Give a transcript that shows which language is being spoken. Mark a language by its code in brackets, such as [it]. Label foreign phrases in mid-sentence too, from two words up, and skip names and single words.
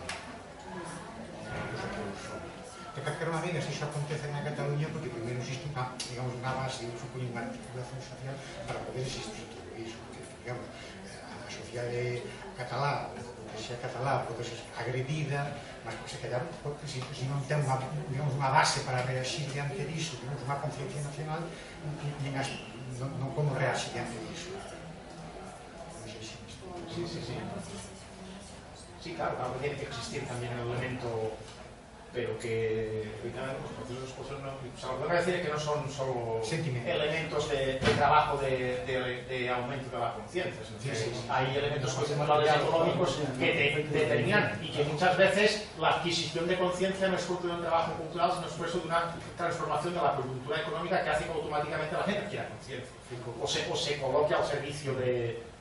[gl] De calquera maneira, se iso acontece na Cataluña, porque primeiro existe unha base, supoño unha articulación social para poder existir todo iso. Digamos, a sociedade catalá, a burguesía catalá, pode ser agredida, mas [pt] se calhar, [gl] se non ten unha base para reagir diante disso, temos unha conciencia nacional, non como reagir diante disso. [es] Sí, claro, tiene que existir también el elemento, pero que los procesos de expulsión no, o sea, lo que voy a decir es que no son solo elementos de trabajo de aumento de la conciencia, hay elementos coyunturales económicos que te determinan y que muchas veces la adquisición de conciencia no es fruto de un trabajo cultural, sino es fruto de una transformación de la coyuntura económica que hace que automáticamente la gente adquiera conciencia o se coloque al servicio del...